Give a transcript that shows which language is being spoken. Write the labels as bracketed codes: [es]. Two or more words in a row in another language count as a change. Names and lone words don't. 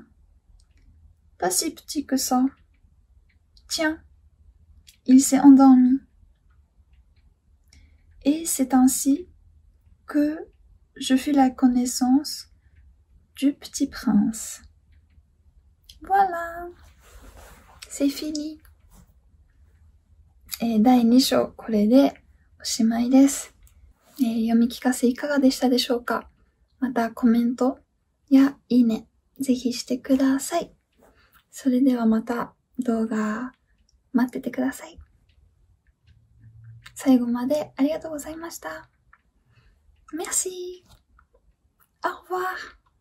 [fr] Pas si petit que ça. Tiens, il s'est endormi. Et c'est ainsi que je fis la connaissance du petit prince. Voilà, c'est fini. [ja] 第2章、これでおしまいです。読み聞かせいかがでしたでしょうか？またコメントやいいね、ぜひしてください。それではまた動画待っててください。最後までありがとうございました。Merci. [fr] Au revoir.